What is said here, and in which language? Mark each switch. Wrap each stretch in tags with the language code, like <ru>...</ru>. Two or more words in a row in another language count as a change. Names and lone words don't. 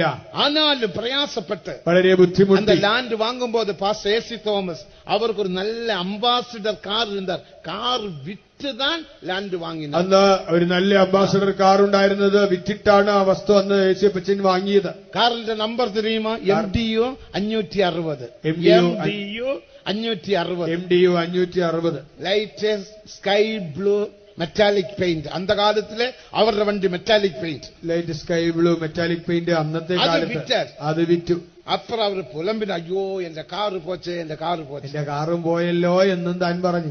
<ml>ആനാലും പ്രയാസപ്പെട്ട് വളരെ ബുദ്ധിമുട്ട് ലാൻഡ് വാങ്ങുമ്പോൾ പാസ്റ്റർ എ.സി. തോമസ് അവർക്കൊരു നല്ല അംബാസിഡർ കാർ இருந்தார். കാർ വിറ്റുതാൻ ലാൻഡ് വാങ്ങി. അന്ന് ഒരു നല്ല അംബാസിഡർ കാർ ഉണ്ടായിരുന്നത് വിറ്റിട്ടാണ് ആ വസ്തു അന്ന് യേശുപ്പച്ചൻ വാങ്ങിയത്. കാറിന്റെ നമ്പർ தெரியுமா? MDU 560. MDU 560. ലൈറ്റ് സ്കൈ ബ്ലൂ മെറ്റാലിക് പെയിന്റ്.</ml> <ta>அந்த காலத்திலே</ta> <ml>അവരുടെ വണ്ടി മെറ്റാലിക് പെയിന്റ്, ലൈറ്റ് സ്കൈ ബ്ലൂ മെറ്റാലിക് പെയിന്റ് അന്നത്തെ കാലത്ത് അത് വിറ്റു. അപ്പുറം അവർ പുലമ്പിന്, അയ്യോ എന്റെ കാറ് പോച്ചേ, എന്റെ കാറും പോയല്ലോ എന്നും താൻ പറഞ്ഞു.</ml>